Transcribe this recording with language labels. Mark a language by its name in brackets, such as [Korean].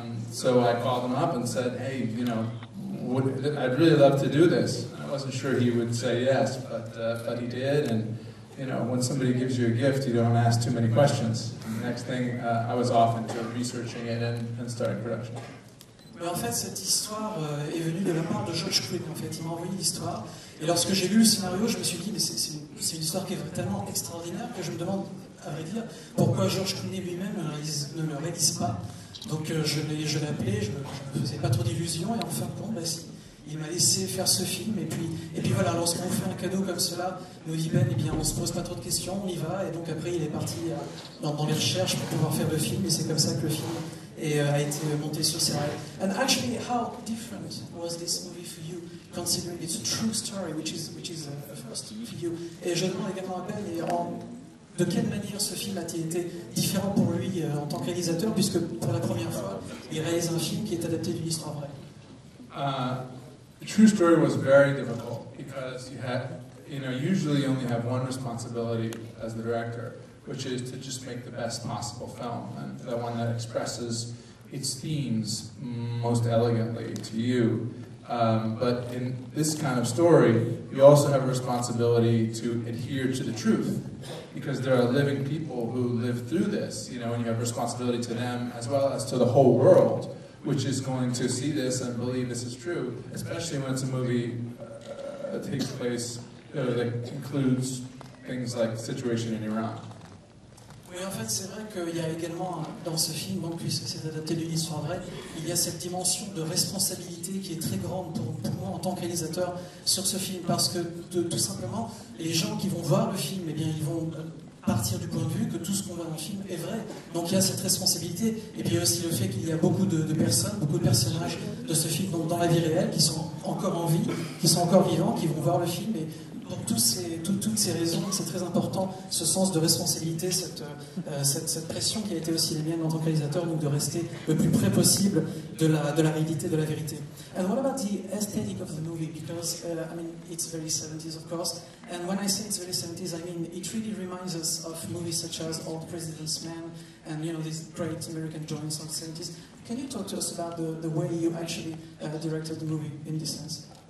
[English] So I called him up and said, hey, you know, I'd really love to do this. I wasn't sure he would say yes, but he did, and you know, when somebody gives you a gift, you don't ask too many questions. And the next thing, I was off into researching it and starting production. [French] Mais en fait, cette histoire est venue de la part de George Clooney. En fait, il m'a envoyé l'histoire. Et lorsque j'ai lu le scénario, je me suis dit, mais c'est une histoire qui est tellement extraordinaire que je me demande, à vrai dire, pourquoi George Clooney lui-même ne le réalise pas. Donc je l'ai appelé, je ne me faisais pas trop d'illusions, et en fin de compte, bah, si, il m'a laissé faire ce film. Et puis voilà, lorsqu'on fait un cadeau comme cela, nous dit Ben, eh bien, on ne se pose pas trop de questions, on y va. Et donc après, il est parti dans les recherches pour pouvoir faire le film, et c'est comme ça que le film a été monté sur scène. [English] And actually, how different was this movie for you, considering it's a true story, which is a first for you? [French] Et je demande également à Ben, de quelle manière ce film a-t-il été différent pour lui en tant que réalisateur, puisque pour la première fois, il réalise un film qui est adapté d'une histoire vraie? [English] The true story was very difficult because usually you only have one responsibility as the director, which is to just make the best possible film, and the one that expresses its themes most elegantly to you. But in this kind of story, you also have a responsibility to adhere to the truth, because there are living people who live through this, you know, and you have responsibility to them as well as to the whole world, which is going to see this and believe this is true, especially when it's a movie that takes place, that includes things like the situation in Iran. [French] Oui, en fait, c'est vrai qu'il y a également, dans ce film, donc, puisque c'est adapté d'une histoire vraie, il y a cette dimension de responsabilité qui est très grande pour moi en tant que réalisateur sur ce film, parce que tout simplement, les gens qui vont voir le film, eh bien, ils vont partir du point de vue que tout ce qu'on voit dans le film est vrai. Donc il y a cette responsabilité, et puis il y a aussi le fait qu'il y a beaucoup de personnes, beaucoup de personnages de ce film dans la vie réelle qui sont encore en vie, qui sont encore vivants, qui vont voir le film, et pour toutes ces raisons, c'est très important, ce sens de responsabilité, cette pression qui a été aussi la mienne en tant que réalisateur, donc de rester le plus près possible de la réalité, de la vérité. [English] And what about the aesthetic of the movie? Because, I mean, it's very 70s, of course, and when I say it's very 70s, I mean, it really reminds us of movies such as All the President's Men, and, you know, these great American joints of the 70s. Can you talk to us about the way you actually directed the movie in this sense?